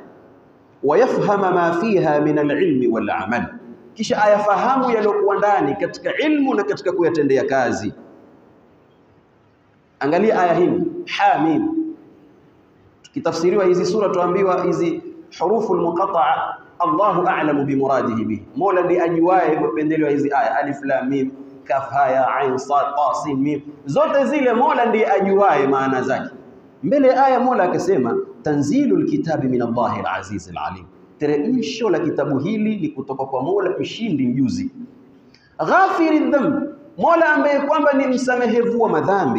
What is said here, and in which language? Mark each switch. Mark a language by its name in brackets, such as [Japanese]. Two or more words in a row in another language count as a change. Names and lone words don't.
[Arabic] ويفهم ما فيها من العلم والعمل, [Swahili] kisha ayafahamu yalokuwa ndani katika ilmu na katika kuyatendea kazi. Angalia aya hii Hamim. Tukitafsiriwa hizi sura tuambiwa hizi [Arabic] حروف المقطعة الله أعلم بمراده به, [Swahili] Mola ndiye ajuaye mapendeleo ya hizi aya. [Arabic] ألف لام ميم كاف ها يا عين صاد طا سين ميم, [Swahili] zote zile Mola ndiye ajuaye maana zake. Mbele aya Mola akasema [Arabic] تنزيل الكتاب من الله العزيز العليم, [Swahili] teremsho la kitabu hili ni kutoka kwa Mola mshindi mjuzi. [Arabic] غافر الذنب, [Swahili] Mola ambaye kwamba ni msamehevu wa madhambi.